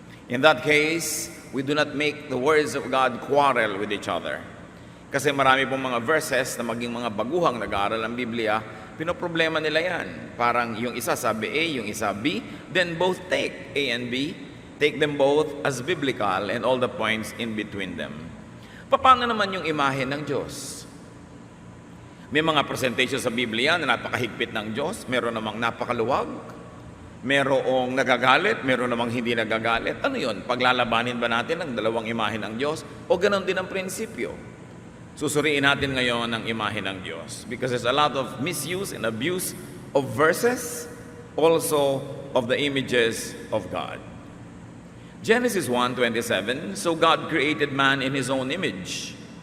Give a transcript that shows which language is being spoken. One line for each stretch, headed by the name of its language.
English: In that case, we do not make the words of God quarrel with each other.
Filipino: Kasi marami pong mga verses na maging mga baguhang nag-aaral ng Biblia, pinoproblema nila yan. Parang yung isa sabi A, yung isa B,
English: then both take A and B, take them both as biblical and all the points in between them.
Filipino: Paano naman yung imahe ng Diyos? May mga presentation sa Biblia na napakahigpit ng Diyos, meron namang napakaluwag, merong nagagalit, meron namang hindi nagagalit. Ano yun? Paglalabanin ba natin ang dalawang imahe ng Diyos? O ganon din ang prinsipyo? Susuriin natin ngayon ang imahe ng Diyos
English: because there's a lot of misuse and abuse of verses, also of the images of God. Genesis 1:27, so God created man in His own image.